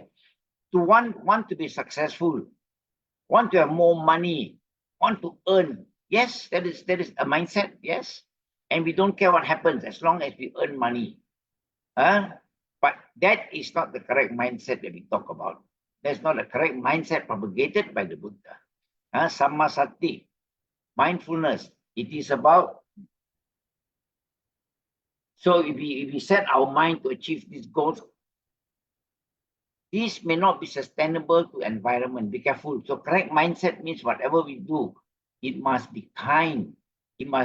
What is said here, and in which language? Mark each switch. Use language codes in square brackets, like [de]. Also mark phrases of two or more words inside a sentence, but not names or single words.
[en] To want to be successful, want to have more money, want to earn. Yes, that is a mindset, yes. And we don't care what happens as long as we earn money. But that is not the correct mindset that we talk about. That's not the correct mindset propagated by the Buddha. [pi] Samma sati, [en] mindfulness. It is about, so if we set our mind to achieve these goals, this may not be sustainable to environment. Be careful. So correct mindset means whatever we do, it must be kind.